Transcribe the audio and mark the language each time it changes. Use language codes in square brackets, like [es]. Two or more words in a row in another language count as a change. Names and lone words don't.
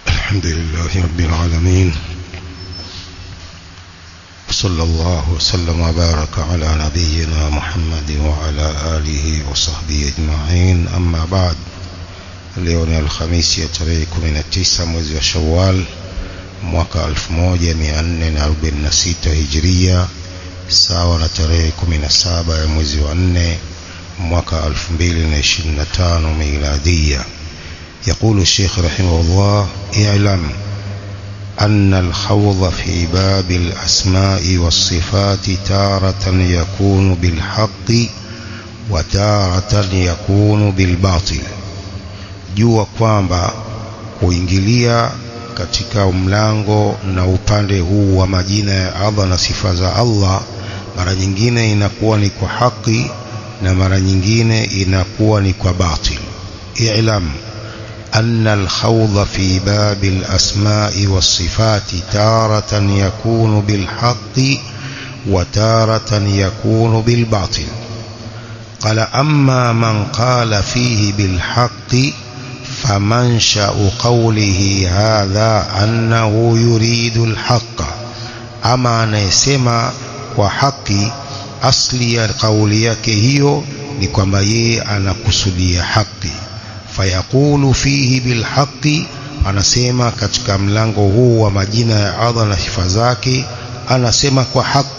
[ar] الحمد لله رب العالمين، صلى الله وسلم وبارك على نبينا محمد وعلى آله وصحبه أجمعين. أما بعد، [sw] leo ni Alhamisi ya tarehe 19 mwezi wa Shawwal mwaka 1446 Hijria, sawa na tarehe 17 ya mwezi wa 4 mwaka 2025 Miladia. [ar] يقول الشيخ رحمه الله: اعلم أن الخوض في باب الأسماء والصفات تارة يكون بالحق وتارة يكون بالباطل. [sw] jua kwamba kuingilia katika mlango na upande huu wa majina ya Allah na sifa za Allah, mara nyingine inakuwa ni kwa haki na mara nyingine inakuwa ni kwa batil. [ar] i'lam أن الخوض في باب الأسماء والصفات تارة يكون بالحق وتارة يكون بالباطل. قال: أما من قال فيه بالحق فمنشأ قوله هذا أنه يريد الحق. [sw] أما anayesema kwa haki, asli ya kauli yake hiyo ni kwamba yeye anakusudia haki. [ar] فيقول فيه بالحق, [sw] anasema katika mlango huu wa majina ya Allah na sifa zake anasema kwa haki.